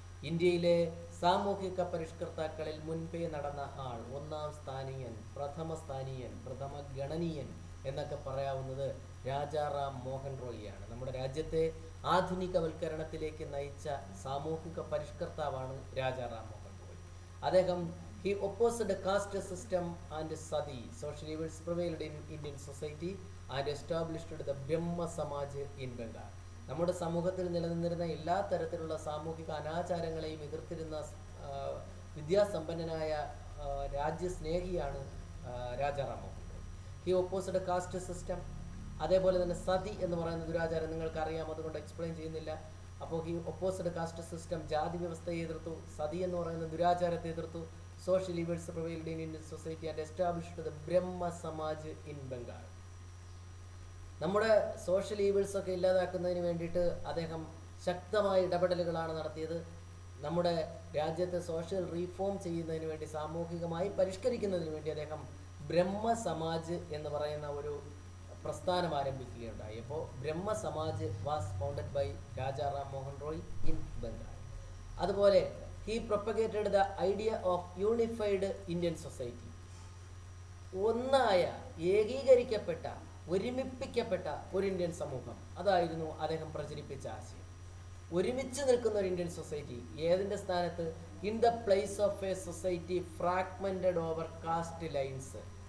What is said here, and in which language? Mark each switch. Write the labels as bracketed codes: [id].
[ml] ഇന്ത്യയിലെ സാമൂഹിക പരിഷ്കർത്താക്കളിൽ മുൻപേ നടന്ന ആൾ, ഒന്നാം സ്ഥാനീയൻ, പ്രഥമ ഗണനീയൻ എന്നൊക്കെ പറയാവുന്നത് രാജാറാം മോഹൻ റോയിയാണ്. നമ്മുടെ രാജ്യത്തെ ആധുനികവൽക്കരണത്തിലേക്ക് നയിച്ച സാമൂഹിക പരിഷ്കർത്താവാണ് രാജാറാം മോഹൻ റോയ്. [en] അദ്ദേഹം he opposed caste system and sati, social evils prevailed in Indian society and established the Brahma Samaj in Bengal. [ml] നമ്മുടെ സമൂഹത്തിൽ നിലനിന്നിരുന്ന എല്ലാ തരത്തിലുള്ള സാമൂഹിക അനാചാരങ്ങളെയും എതിർത്തിരുന്ന വിദ്യാസമ്പന്നനായ രാജ്യസ്നേഹിയാണ് Rajaram Mohan Roy. He opposed caste system. അതേപോലെ തന്നെ സതി എന്ന് പറയുന്ന ദുരാചാരം നിങ്ങൾക്കറിയാം, അതുകൊണ്ട് എക്സ്പ്ലെയിൻ ചെയ്യുന്നില്ല. അപ്പോൾ ഹി ഒപ്പോസ്ഡ് കാസ്റ്റ് സിസ്റ്റം, ജാതി വ്യവസ്ഥയെ എതിർത്തു. സതി എന്ന് പറയുന്ന ദുരാചാരത്തെ എതിർത്തു. [en] Social evils prevailed in Indian society and established the Brahma Samaj in Bengal. [ml] നമ്മുടെ സോഷ്യൽ ഈവൽസ് ഒക്കെ ഇല്ലാതാക്കുന്നതിന് വേണ്ടിയിട്ട് അദ്ദേഹം ശക്തമായ ഇടപെടലുകളാണ് നടത്തിയത്. നമ്മുടെ രാജ്യത്തെ സോഷ്യൽ റീഫോം ചെയ്യുന്നതിന് വേണ്ടി, സാമൂഹികമായി പരിഷ്കരിക്കുന്നതിന് വേണ്ടി അദ്ദേഹം ബ്രഹ്മ സമാജ് എന്ന് പറയുന്ന ഒരു പ്രസ്ഥാനം ആരംഭിക്കുകയുണ്ടായി. [en] അപ്പോൾ Brahma Samaj was founded by Rajaram Mohan Roy in Bengal. അതുപോലെ he propagated the idea of unified Indian society. [ml] ഒന്നായ, ഏകീകരിക്കപ്പെട്ട, ഒരുമിപ്പിക്കപ്പെട്ട ഒരു ഇന്ത്യൻ സമൂഹം, അതായിരുന്നു അദ്ദേഹം പ്രചരിപ്പിച്ച ആശയം. ഒരുമിച്ച് നിൽക്കുന്ന ഒരു ഇന്ത്യൻ സൊസൈറ്റി. ഏതിൻ്റെ സ്ഥാനത്ത്? [en] In the place of a society fragmented over caste lines.